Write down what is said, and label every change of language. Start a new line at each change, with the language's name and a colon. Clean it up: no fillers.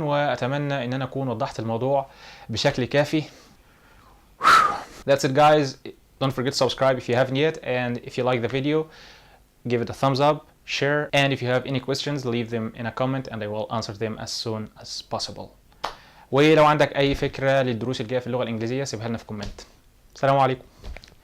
Arabic: واتمنى ان انا اكون وضحت الموضوع بشكل كافي.
English: That's it guys. Don't forget to subscribe if you haven't yet, and if you like the video give it a thumbs up, share, and if you have any questions leave them in a comment and I will answer them as soon as possible.
Arabic: ولو عندك اي فكرة للدروس الجاية في اللغة الانجليزية سيبها لنا في كومنت. السلام عليكم.